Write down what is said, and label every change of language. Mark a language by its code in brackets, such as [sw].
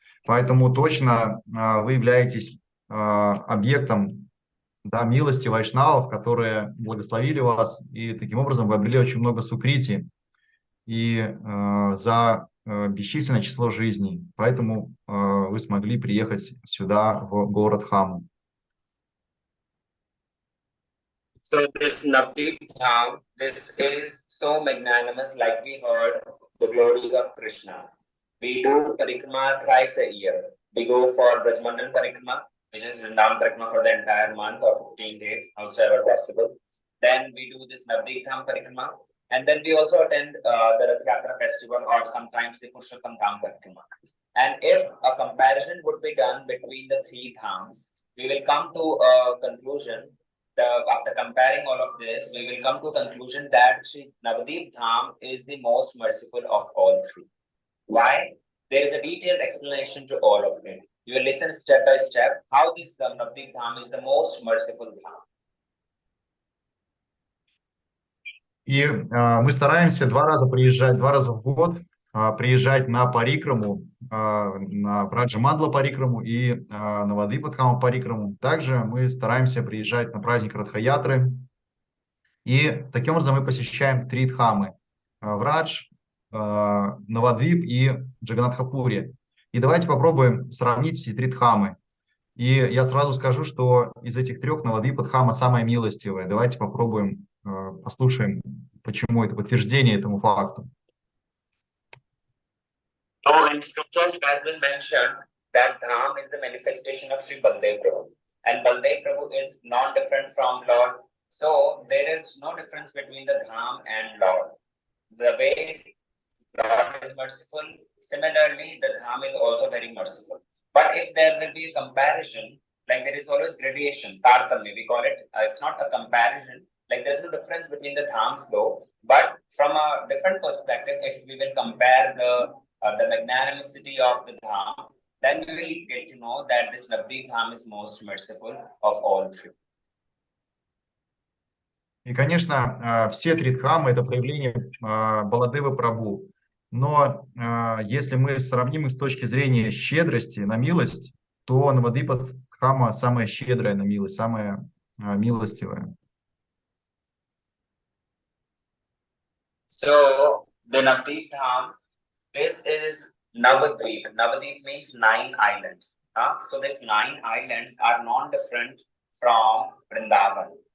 [ru] Поэтому точно вы являетесь объектом милости вайшнавов, которые благословили вас, и таким образом вы обрели очень много сукрити и за бесчисленное число жизней. Поэтому вы смогли приехать сюда, в город Хаму. [en] So this Navdeep Dham, this is so magnanimous, like we heard the glories of Krishna. We do parikrama thrice a year. We go for Brajmandan Parikrama, which is Vrindavan Parikrama for the entire month or 15 days, however possible. Then we do this Navdeep Dham Parikrama. And then we also attend the Rath Yatra festival or sometimes the Purushottam Dham Parikrama. And if a comparison would be done between the three dhams, we will come to a conclusion. After comparing all of this, we will come to a conclusion that Sri Navdeep Dham is the most merciful of all three. Why? There is a detailed explanation to all of it. You will listen step by step how this Navdeep Dham is the most merciful Dham. [ru] И мы стараемся 2 раза приезжать, 2 раза в год, приезжать на Парикраму, на Браджа-Мандала Парикраму и на Навадвипадхаму Парикраму. Также мы стараемся приезжать на праздник Радха-ятры, И таким образом мы посещаем 3 дхамы: Врадж, Навадвип и Джаганатхапури. И давайте попробуем сравнить эти 3 дхамы. И я сразу скажу, что из этих 3 Навадвипа дхама самая милостивая. Давайте попробуем, послушаем, почему это подтверждение этому факту. [en] So in scriptures it has been mentioned that Dham is the manifestation of Sri Baldev Prabhu. And Baldev Prabhu is non-different from Lord. So there is no difference between the Dham and Lord. The way Lord is merciful, similarly the Dham is also very merciful. But if there will be a comparison, like there is always gradation, tartamya, we call it, it's not a comparison, like there's no difference between the dhams though, but from a different perspective, if we will compare the magnanimity of the dham, then we will get to know that this Navdeep Dham is most merciful of all 3. [ru] И, конечно, все 3 дхамы – это проявление Баладевы Прабху. Но если мы сравним их с точки зрения щедрости на милость, то Навадвипа дхама самая щедрая на милость, самая милостивая. [en] So the Navdeep Dham, this is Navadvip. Navadvip means 9 islands. So these 9 islands are non-different from Vrindavan.